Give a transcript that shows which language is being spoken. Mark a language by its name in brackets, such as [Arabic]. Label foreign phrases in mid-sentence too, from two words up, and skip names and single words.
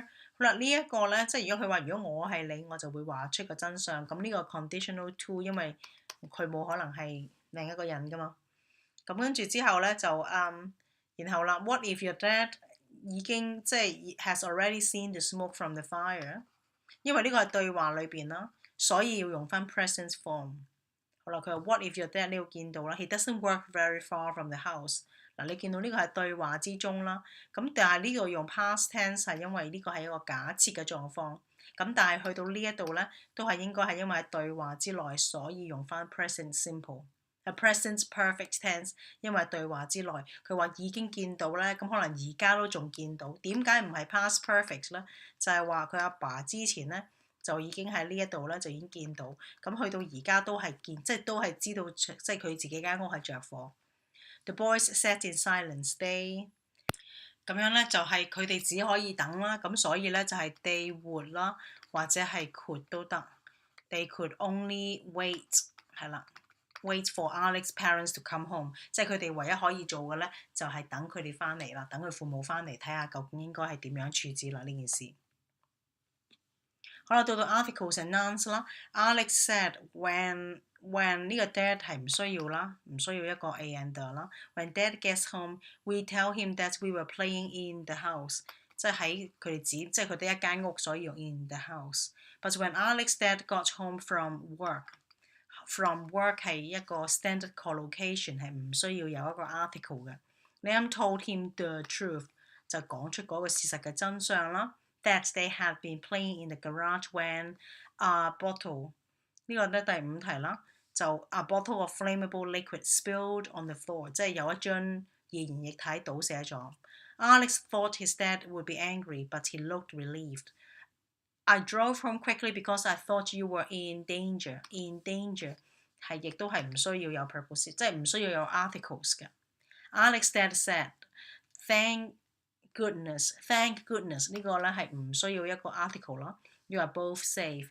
[Cantonese] 好啦，呢一個咧，即係如果佢話如果我係你，我就會話出個真相。咁呢個 [English] conditional to， [Cantonese] 因為佢冇可能係另一個人噶嘛。咁跟住之後咧就然後啦 [English] ，What if your dad [Cantonese] 已經即係 [English] has already seen the smoke from the fire？ [Cantonese] 因為呢個係對話裏邊啦，所以要用翻 present form。好啦，佢話 [English] What if your dad [Cantonese] 呢度見到啦 [English] ，He doesn't work very far from the house。 [Cantonese] 嗱，你見到呢個係對話之中啦，咁但係呢個用 past tense 係因為呢個係一個假設嘅狀況。咁但係去到呢一度咧，都係應該係因為喺對話之內，所以用翻 [English] present simple。 present perfect tense， [Cantonese] 因為對話之內，佢話已經見到咧，咁可能而家都仲見到。點解唔係 [English] past perfect [Cantonese] 咧？就係話佢阿爸之前咧就已經喺呢一度咧就已經見到，咁去到而家都係見，即係都係知道，即係佢自己間屋係着火。 [English] The boys sat in silence. They [Cantonese] 咁樣咧就係佢哋只可以等啦，咁所以咧就係 [English] they would [Cantonese] 啦，或者係 [English] could [Cantonese] 都得。 [English] They could only wait [Cantonese] 係啦。 [English] Wait for Alex's parents to come home， [Cantonese] 即係佢哋唯一可以做嘅咧，就係等佢哋翻嚟啦，等佢父母翻嚟睇下究竟應該係點樣處置啦呢件事。好啦，到 [English] articles and nouns 啦。Alex said when 呢個 dad [Cantonese] 係唔需要啦，唔需要一個 [English] a and the 啦。When dad gets home, we tell him that we were playing in the house， [Cantonese] 即係喺佢哋即係佢哋一間屋，所以用 [English] in the house。But when Alex's dad got home from [Cantonese] work 係一個 [English] standard collocation， [Cantonese] 係唔需要有一個 article 嘅。 [English] Liam told him the truth，就講出嗰個事實嘅真相啦。That they had been playing in the garage when a bottle [Cantonese] 呢個咧第5題啦，就 [English] a bottle of flammable liquid spilled on the floor， [Cantonese] 即係有一樽易言易體倒寫咗。 [English] Alex thought his dad would be angry, but he looked relieved. I drove home quickly because I thought you were in danger. In danger [Cantonese] 係亦都係唔需要有 [English] purpose， [Cantonese] 即係唔需要有 [English] articles 嘅。Alex's dad said, Thank goodness [Cantonese] 呢個咧係唔需要一個 [English] article 咯。You are both safe.